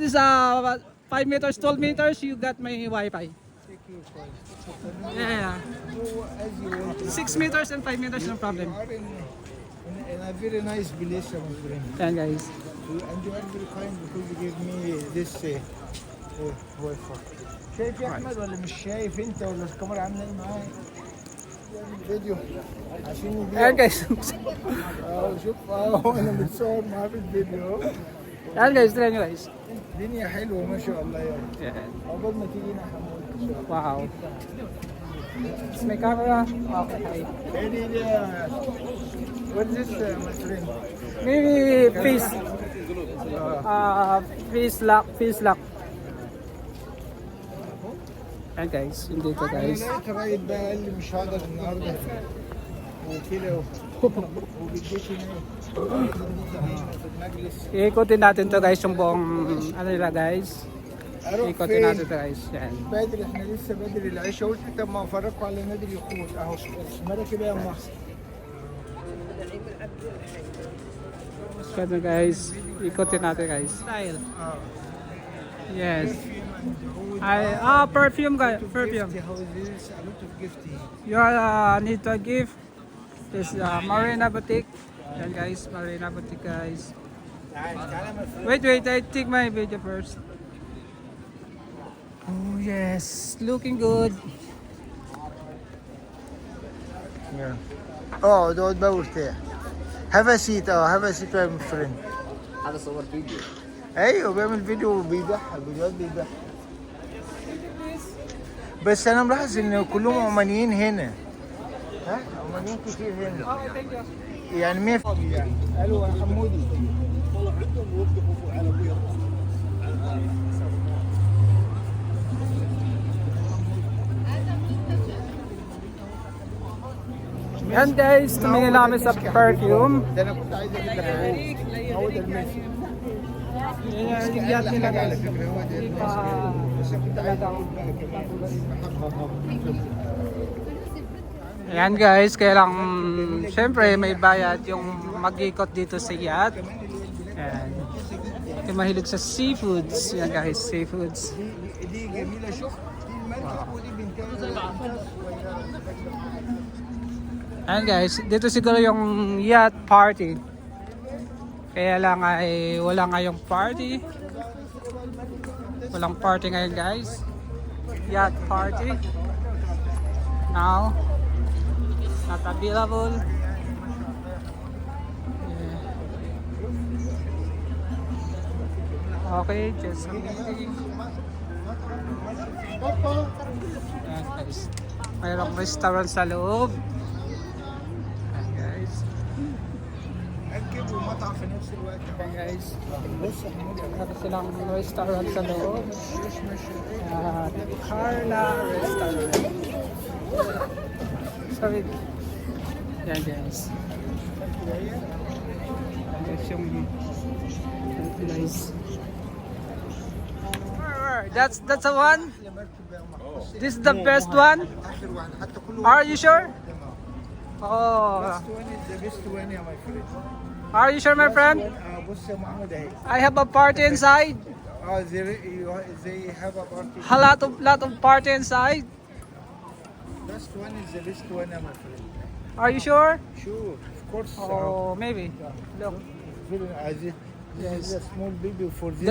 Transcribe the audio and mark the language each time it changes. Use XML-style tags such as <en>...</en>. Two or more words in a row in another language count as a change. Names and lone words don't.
<en>This 5 meters, 12 meters. You got my Wi-Fi. Yeah. 6 meters and 5 meters. No problem. in a very nice place, my friend.</en> <tl>Ayan guys.</tl> <en>And you are very kind because you give me this Wi-Fi.</en> <ar>شايف يا احمد ولا مش شايف انت ولا الكاميرا عامله ايه معايا؟ فيديو عشان</ar> <tl>Ayan</tl> <ar>يبيع.</ar> <tl>guys.</tl> <ar>شوف انا متصور معاه في الفيديو.</ar> <tl>Ayan guys, try nyo guys.</tl> <ar>الدنيا حلوه ما شاء الله يعني.</ar> <tl>Ayan.</tl> <ar>عقبال ما تيجي هنا حمود ان شاء الله.</ar> <en>Wow. It's my camera. Okay. Any what's this, my friend? Maybe face. Face lock. Face lock.</en> <tl>Ayan guys, yung dito guys.</tl> <ar>لقيت رايد بقى قال لي مش هقدر النهارده وكده وبيديك في المجلس.</ar> <tl>Ikutin natin to guys yung buong ano nila guys.</tl> <ar>اروح</ar> <tl>Ikutin natin</tl> <ar>فين؟</ar> <tl>to guys. Yan.</tl> <ar>بدري احنا لسه بدري العشاء قلت طب ما افرجكم على نادي اليخوت اهو مراكب يا مصر.</ar> <tl>So guys, ikutin natin guys.</tl> <en>Style. Yes. Perfume guys. Perfume. How is this? A lot of gift here. You need to give this Marina Boutique. Yan guys, Marina Boutique guys. Wait, I take my video first. Oh yes, looking good.</en> <ar>اقعد اقعد بقى وارتاح.</ar> <en>have a seat have a seat يا فريند.</en> <ar>هذا صور فيديو. ايوه بيعمل فيديو وبيضحك فيديوهات بيضحك. بس انا ملاحظ ان كلهم عمانيين هنا. ها عمانيين كتير هنا.</ar> <en>Okay, thank you.</en> <ar>يعني 100 يعني. الو يا حمودي. والله عندهم يوقفوا على ابويا.</ar> <tl>Yan guys, tumingin namin sa perfume.</tl> <ar>ده انا كنت عايز اجيب لك هو ده المسك.</ar> <tl>Yan yung yacht nila</tl> <ar>على</ar> <tl>guys.</tl> <ar>فكره هو ده المسك. بس أنا كنت عايز اجيب لك</ar> <tl>Ayan guys, kaya lang syempre may bayad yung mag-ikot dito sa yacht. Ayan. Yung mahilig sa seafoods. Yan guys, seafoods. دي جميله شوف دي المركب ودي بنتها. Ayan guys, dito siguro yung yacht party. Kaya lang ay wala ngayong party. Walang party ngayon guys.</tl> <en>Yacht party. Now, not available. Yeah. Okay, just kidding.</en> <tl>Ayan guys. Mayroong restaurant sa loob. Ayan guys.</tl> <ar>مركب ومطعم في نفس الوقت.</ar> <tl>Ayan guys.</tl> <ar>بص يا حمودي</ar> <tl>Meron silang restaurant sa loob. Carla Restaurant.</tl> <en>Sorry. Yan guys.</en> <tl>Yan guys yung guys.</tl> <en>That's the one? This is the best one?</en> <ar>اخر واحد حتى كله.</ar> <en>Are you sure? Oh. best one is the best one يا my friend. Are you sure my friend?</en> <ar>بص يا محمد اهي.</ar> <en>I have a party inside. they have a party. A lot of party inside. Best one is the best one يا my friend. Are you sure? Sure, of course. Oh, maybe. Look. Very easy. This is a small baby for this.</en>